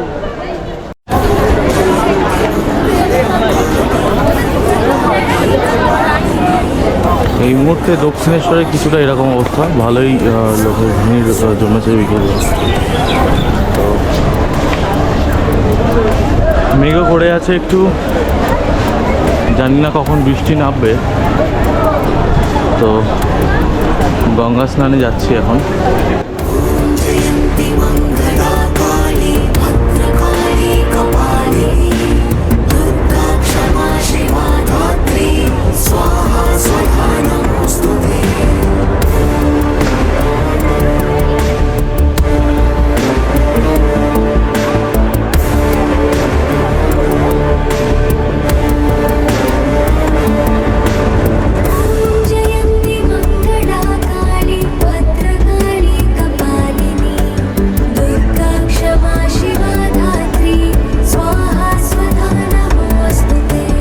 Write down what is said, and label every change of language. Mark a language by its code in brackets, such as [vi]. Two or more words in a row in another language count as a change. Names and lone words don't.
[bn] এই মুহূর্তে দক্ষিণেশ্বরে কিছুটা এরকম অবস্থা, ভালোই লোকের ভিড় জমেছে বিকেলে। তো মেঘও করে আছে একটু, জানি না কখন বৃষ্টি নামবে। তো গঙ্গা স্নানে যাচ্ছি এখন। [sa] जयन्ति मङ्गला काली भद्रकाली कपालिनी दुर्गा क्षमा शिवा धात्री स्वाहा स्वधा नमोऽस्तुते। जयन्ति मङ्गला काली भद्रकाली कपालिनी दुर्गा क्षमा शिवा धात्री स्वाहा स्वधा नमोऽस्तुते।